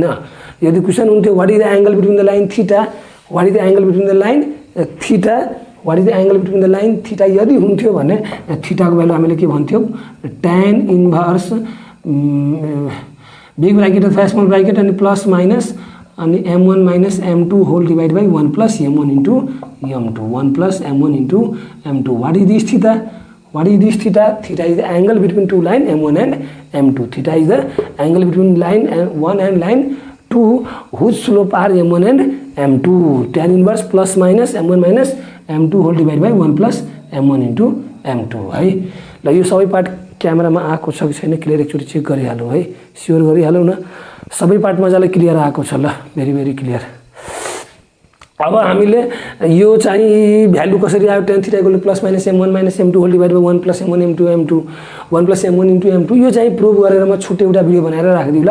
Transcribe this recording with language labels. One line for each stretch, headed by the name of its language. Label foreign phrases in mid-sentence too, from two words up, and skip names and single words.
Nepali: यदि क्वेशन हुन्थ्यो
English: what is the angle between the line theta, what is the angle between the line theta, what is the angle between the line theta
Nepali: यदि हुन्थ्यो भने थीटा को भ्यालु हामीले के भन्थ्यौ
English: tan inverse big bracket अथवा small bracket अनि plus minus अनि m1 minus m2 whole divide by 1 plus m1 into m2, 1 plus m1 into m2, 1 प्लस m1 इन्टु m2। what is this theta, what is this theta, theta is the angle between two line m1 and m2, theta is the angle between line 1 and line 2 whose slope are m1 and m2, tan inverse plus minus m1 minus m2 whole divide by 1 plus m1 into m2 है।
Nepali: ल यो सबै पार्ट क्यामेरामा आएको छ कि छैन क्लियर एकचोटि चेक गरिहालौँ है, स्योर गरिहालौँ न, सबै पार्ट मजाले क्लियर आएको छ, ल
English: very very clear.
Nepali: अब हामीले यो चाहिँ भ्यालु कसरी आयो
English: tan theta equal to plus minus m1 minus m2 whole divide by 1 plus m1 into m2, 1 plus m1 into m2, 1 प्लस m1 इन्टु m2,
Nepali: यो चाहिँ प्रुभ गरेर म छुट्टै एउटा भिडियो बनाएर राखिदिउँला।